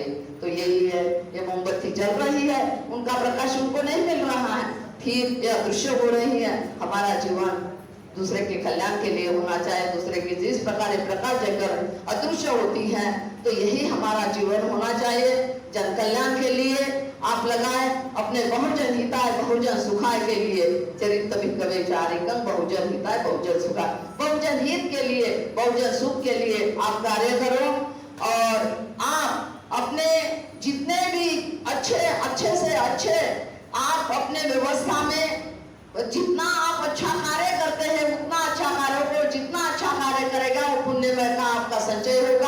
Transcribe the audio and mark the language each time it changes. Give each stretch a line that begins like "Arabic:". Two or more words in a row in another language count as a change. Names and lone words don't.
Hindi: तो यही है, ये मोमबत्ती जल रही है, उनका प्रकाश उनको नहीं मिल रहा है, फिर यह दृश्य हो रही है। हमारा जीवन दूसरे के कल्याण के लिए होना चाहिए। दूसरे की जिस प्रकार प्रकाश जगह अदृश्य होती है तो यही हमारा जीवन होना चाहिए। जन कल्याण के लिए आप लगाए, अपने
Pali: बहुजन हिताय बहुजन सुखाय
Hindi: के लिए
Pali: चरित्र भिक्खवे चारिकं बहुजन हिताय बहुजन सुखाय,
Hindi: बहुजन हित के लिए बहुजन सुख के लिए आप कार्य करो। और आप अपने जितने भी अच्छे से अच्छे आप अपने व्यवस्था में जितना आप अच्छा कार्य करते हैं उतना अच्छा कार्य को, जितना अच्छा कार्य करेगा वो पुण्यमय का आपका संचय होगा।